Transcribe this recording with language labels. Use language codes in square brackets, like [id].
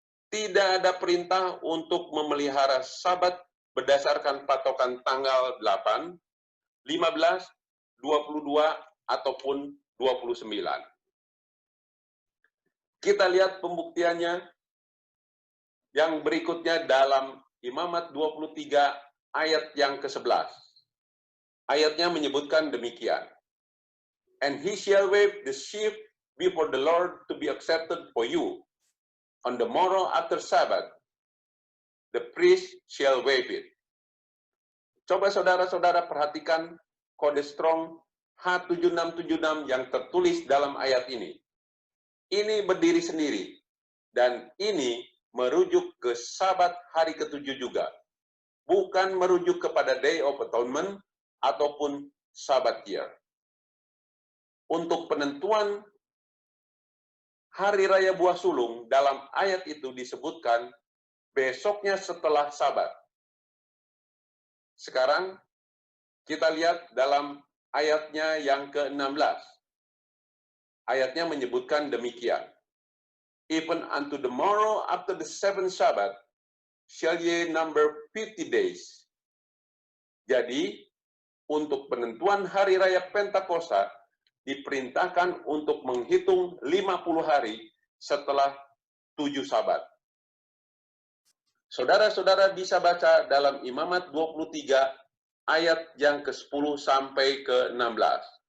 [id] Tidak ada perintah untuk memelihara Sabat berdasarkan patokan tanggal 8, 15, 22 ataupun 29. Kita lihat pembuktiannya yang berikutnya dalam Imamat 23 ayat yang ke-11. Ayatnya menyebutkan demikian. [en] And he shall wave the sheaf before the Lord to be accepted for you. On the morrow after Sabbath, the priest shall wave it. [id] Coba saudara-saudara perhatikan kode Strong H7676 yang tertulis dalam ayat ini. Ini berdiri sendiri, dan ini merujuk ke Sabat hari ke-7 juga. Bukan merujuk kepada Day of Atonement ataupun Sabat year. Untuk penentuan Hari Raya Buah Sulung, dalam ayat itu disebutkan besoknya setelah Sabat. Sekarang kita lihat dalam ayatnya yang ke-16. Ayatnya menyebutkan demikian. [en] Even unto the morrow after the 7th Sabbath shall ye number 50 days. [id] Jadi, untuk penentuan Hari Raya Pentakosta, diperintahkan untuk menghitung 50 hari setelah 7 Sabat. Saudara-saudara bisa baca dalam Imamat 23 ayat yang ke-10 sampai ke-16.